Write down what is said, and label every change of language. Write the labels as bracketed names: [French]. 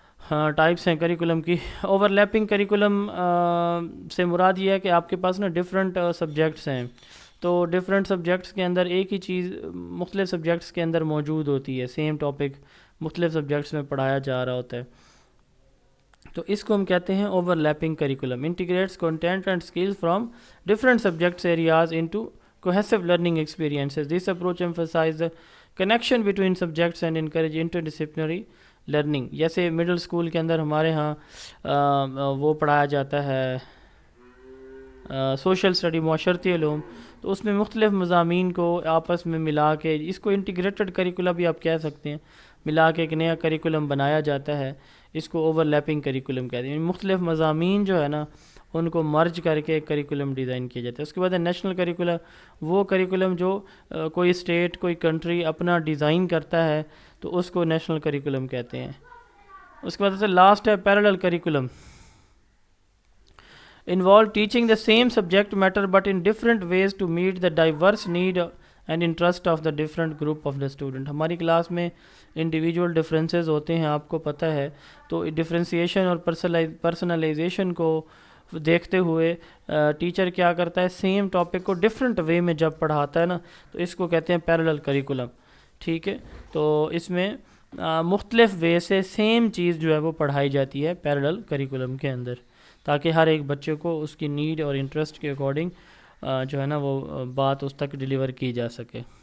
[Urdu] ہاں ٹائپس ہیں کریکولم کی. اوور لیپنگ کریکولم سے مراد یہ ہے کہ آپ کے پاس نا ڈفرینٹ سبجیکٹس ہیں, تو ڈفرینٹ سبجیکٹس کے اندر ایک ہی چیز مختلف سبجیکٹس کے اندر موجود ہوتی ہے, سیم ٹاپک مختلف سبجیکٹس میں پڑھایا جا رہا ہوتا ہے, تو اس کو ہم کہتے ہیں over lapping curriculum. [English] Integrates content and skills from different subjects areas into cohesive learning experiences. This approach emphasizes the connection between subjects and encourage interdisciplinary learning. [Urdu] جیسے مڈل اسکول کے اندر ہمارے ہاں وہ پڑھایا جاتا ہے سوشل اسٹڈی, معاشرتی علوم, تو اس میں مختلف مضامین کو آپس میں ملا کے اس کو انٹیگریٹڈ کریکولا بھی آپ کہہ سکتے ہیں, ملا کے ایک نیا کریکولم بنایا جاتا ہے, اس کو اوور لیپنگ کریکولم کہتے ہیں. مختلف مضامین جو ہے نا ان کو مرج کر کے ایک کریکولم ڈیزائن کیا جاتا ہے. اس کے بعد نیشنل کریکولم, وہ کریکولم جو کوئی اسٹیٹ کوئی کنٹری اپنا ڈیزائن کرتا ہے تو اس کو نیشنل کریکولم کہتے ہیں. اس کے بعد سے لاسٹ ہے parallel curriculum. [English] involve teaching the same subject matter but in different ways to meet the diverse need and interest of the different group of the student. [Urdu] ہماری کلاس میں انڈیویجول ڈفرینسز ہوتے ہیں, آپ کو پتہ ہے, تو ڈفرینسیشن اور پرسنلائزیشن کو دیکھتے ہوئے ٹیچر کیا کرتا ہے, سیم ٹاپک کو ڈفرینٹ وے میں جب پڑھاتا ہے نا تو اس کو کہتے ہیں پیرالل کریکولم. ٹھیک ہے, تو اس میں مختلف وے سے سیم چیز جو ہے وہ پڑھائی جاتی ہے پیرالل کریکولم کے اندر, تاکہ ہر ایک بچے کو اس کی نیڈ اور انٹرسٹ کے اکارڈنگ جو ہے نا وہ بات اس تک ڈیلیور کی جا سکے.